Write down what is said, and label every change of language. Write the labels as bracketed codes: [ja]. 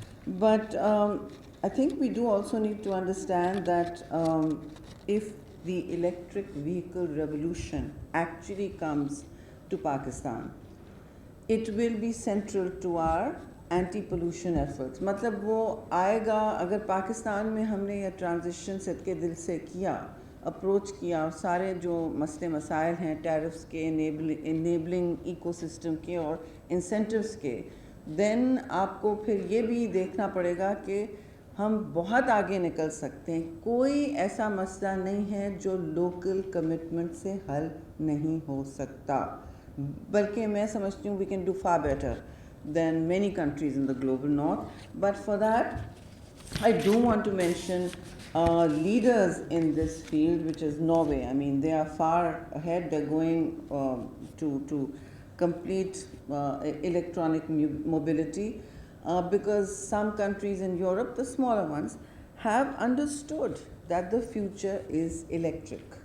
[en] But I think we do also need to understand that if the electric vehicle revolution actually comes to Pakistan, it will be central to our anti-pollution efforts. [hi] मतलब वो आएगा अगर पाकिस्तान में हमने ये transition सदके दिल से किया, अप्रोच किया, और सारे जो मसले मसाइल हैं टैरिफ्स के, इनेबलिंग इकोसिस्टम के और इंसेंटिव्स के, देन आपको फिर ये भी देखना पड़ेगा कि हम बहुत आगे निकल सकते हैं. कोई ऐसा मसला नहीं है जो लोकल कमिटमेंट से हल नहीं हो सकता, बल्कि मैं समझती हूँ [en] we can do far better than many countries in the global north. But for that, I do want to mention leaders in this field, which is Norway. I mean, they are far ahead. They're going to complete electronic mobility because some countries in Europe, the smaller ones, have understood that the future is electric.